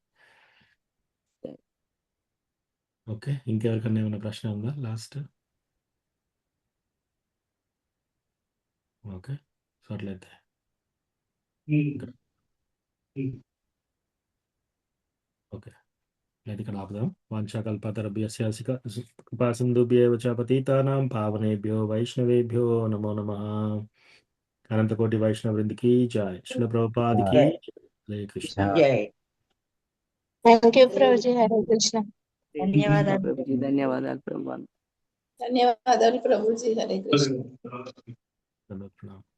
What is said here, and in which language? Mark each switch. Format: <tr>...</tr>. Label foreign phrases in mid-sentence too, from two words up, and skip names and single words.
<te>ఓకే, ఇంకెవరికన్నా ఏమైనా ప్రశ్న ఉందా లాస్ట్?</te> <en>okay, so</en> <te>అట్లయితే ఓకే, అయితే ఇక్కడ ఆపుదాం.</te> <sa>వాంఛాకల్పతరుభ్యస్య కృపాసింధుభ్యేవ చ పతితానాం పావనేభ్యో వైష్ణవేభ్యో నమో నమః.</sa> <te>అనంతకోటి వైష్ణవ వృందికి జై. శ్రీల ప్రభుపాద్కి హరే కృష్ణ. జై.</te> <en>thank you</en> <te>ప్రభుజీ. హరే కృష్ణ. ధన్యవాదాలు ప్రభుజీ, ధన్యవాదాలు ప్రభు. ధన్యవాదాలు ప్రభుజీ. హరే కృష్ణ. ప్రణామం.</te>